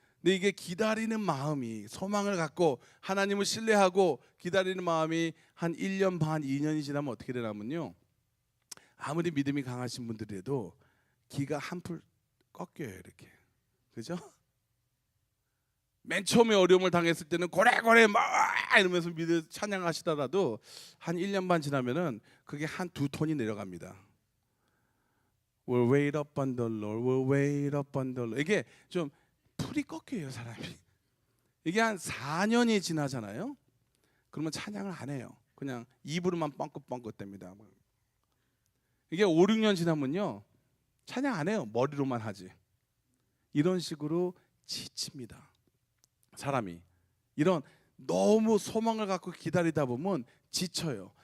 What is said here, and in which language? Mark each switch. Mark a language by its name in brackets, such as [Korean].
[Korean] 근데 이게 기다리는 마음이, 소망을 갖고 하나님을 신뢰하고 기다리는 마음이 한 1년 반, 2년이 지나면 어떻게 되냐면요, 아무리 믿음이 강하신 분들이라도 기가 한풀 꺾여요. 이렇게. 그죠? 맨 처음에 어려움을 당했을 때는 고래고래 막 이러면서 믿음 찬양하시다가도 한 1년 반 지나면은 그게 한 2톤이 내려갑니다. [English] We'll wait up on the Lord, we'll wait up on the Lord. [Korean] 이게 좀 풀이 꺾여요, 사람이. 이게 한 4년이 지나잖아요. 그러면 찬양을 안 해요. 그냥 입으로만 뻥긋뻥긋댑니다. 이게 5, 6년 지나면요, 찬양 안 해요. 머리로만 하지. 이런 식으로 지칩니다. 사람이 이런 너무 소망을 갖고 기다리다 보면 지쳐요.